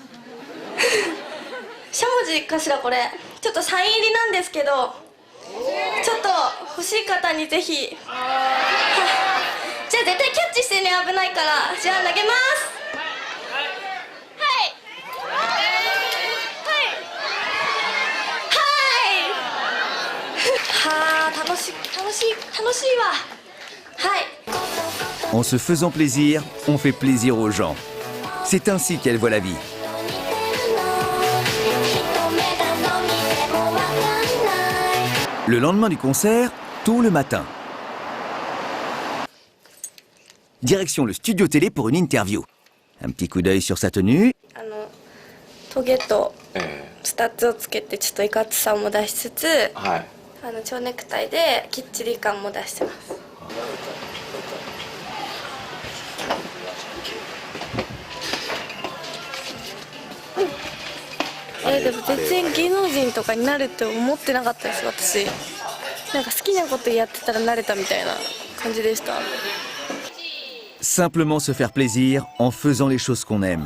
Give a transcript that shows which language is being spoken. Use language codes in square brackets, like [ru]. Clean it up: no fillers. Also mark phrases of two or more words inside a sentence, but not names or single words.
[ja] しゃもじかしらこれちょっとサイン入りなんですけどちょっと欲しい方にぜひじゃあ絶対キャッチしてね危ないからじゃあ投げます楽しいわはい [fr] En se faisant plaisir, on fait plaisir aux gens. C'est ainsi qu'elle voit la vie. Le lendemain du concert, tôt le matin. Direction le studio télé pour une interview. Un petit coup d'œil sur sa tenue. [ja] トゲとスタッツをつけてちょっといかつさも出しつつ、蝶ネクタイできっちり感も出してます。でも全然芸能人とかになるって思ってなかったです私。なんか好きなことやってたらなれたみたいな感じでした。 [fr] Simplement se faire plaisir en faisant les choses qu'on aime.